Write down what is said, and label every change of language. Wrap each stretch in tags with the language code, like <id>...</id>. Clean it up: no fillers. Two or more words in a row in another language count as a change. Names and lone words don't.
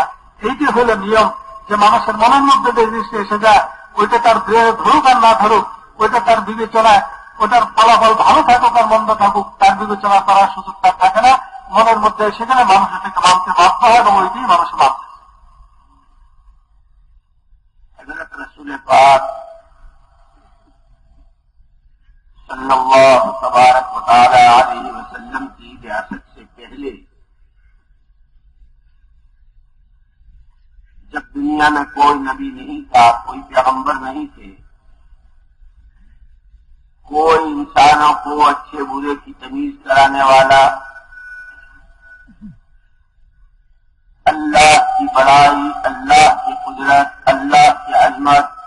<bn>এইটি হলো নিয়ম, যে মানুষের মনের মধ্যে যে জিনিসটা এসে যায়, ওইটা তার ধরুক আর না ধরুক, ওইটা তার বিবেচনায়, ওটার ফলাফল ভালো থাকুক আর মন্দ থাকুক, তার বিবেচনা করার সুযোগ তার থাকে না। মনের মধ্যে, সেখানে মানুষ এটাকে মানতে বাধ্য হয় এবং ওইটাই মানুষ মানতে।</bn> <ur>حضرت رسول پاک</ur> <ar>صلی اللہ تبارک و تعالی علیہ وسلم</ar> <ur>کی بعثت سے پہلے جب دنیا میں کوئی نبی نہیں تھا، کوئی پیغمبر نہیں تھے، کوئی انسانوں کو اچھے برے کی تمیز کرانے والا، اللہ کی بڑائی، اللہ کی قدرت، اللہ کی عظمت،</ur>